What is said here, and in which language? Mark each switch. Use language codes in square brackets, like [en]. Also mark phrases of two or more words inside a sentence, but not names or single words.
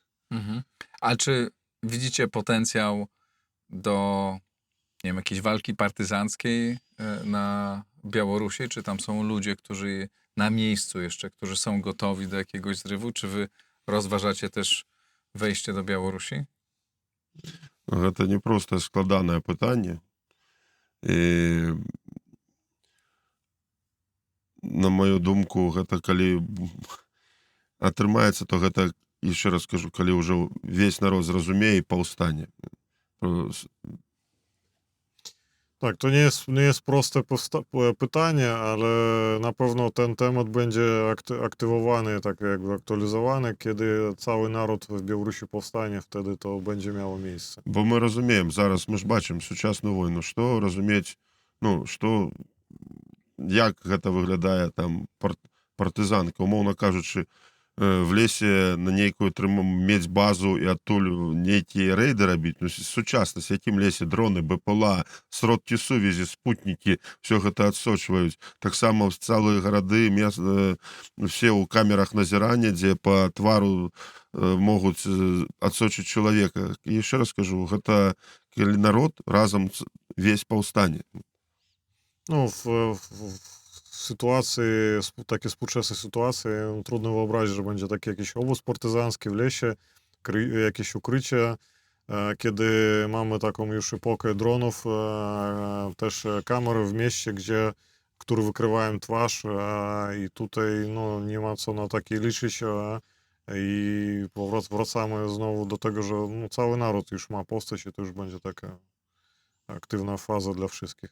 [pl] A czy widzicie potencjał do, nie wiem, jakiejś walki partyzanckiej na Białorusi? Czy tam są ludzie, którzy na miejscu jeszcze, którzy są gotowi do jakiegoś zrywu? Czy wy rozważacie też wejście do Białorusi? [be] Гэта не проста складанае пытанне. І, на мою думку, гэта калі атрымаецца, то гэта, яшчэ раз скажу, калі ўжо весь народ зразумее і паўстане. [pl] Tak, to nie jest proste pytanie, ale na pewno ten temat będzie aktywowany, tak jakby aktualizowany, kiedy cały naród w Białorusi powstanie, wtedy to będzie miało miejsce. [be] Бо мы разумеем, зараз мы ж бачым сучасную войну, што разумець, ну, што, як гэта выглядае там партызанка, умоўна кажучы, в лесе на нейкую мець базу і адтуль нейкія рэйды рабіць. Ну, сучаснасць, якім лесе дроны, БПЛА, сродкі сувязі, спутнікі, все гэта адсочваюць. Таксама цэлыя гарады, все ў камерах назірання, дзе па твару могуць адсочыць чалавека. І яшчэ раз кажу, гэта калі народ разам весь паўстане. [pl] No, w sytuacji, takiej współczesnej sytuacji, trudno wyobrazić, że będzie taki jakiś obóz partyzancki w lesie, jakieś ukrycie, kiedy mamy taką już epokę dronów, też kamery w mieście, które wykrywają twarz, i tutaj no, nie ma co na takie liczyć, i wracamy znowu do tego, że no, cały naród już ma postać i to już będzie taka aktywna faza dla wszystkich.